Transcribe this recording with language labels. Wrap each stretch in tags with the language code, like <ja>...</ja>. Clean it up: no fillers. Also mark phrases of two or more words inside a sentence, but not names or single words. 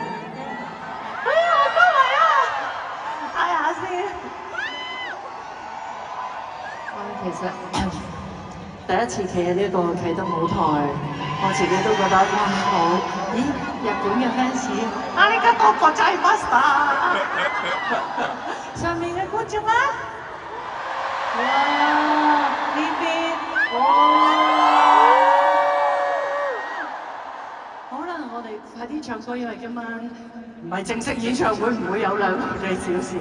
<yue>我都嚟啊！嗌下先。其實第一次企喺呢個啟德舞台，我自己都覺得好。咦，日本嘅 fans，</yue> <ja>啊りがとうございました。</ja> <yue>上面嘅觀眾啦，哇，呢邊，哇，好啦，我哋快啲唱歌，因為今晚唔係正式演唱會，唔會有2個幾小時。</yue>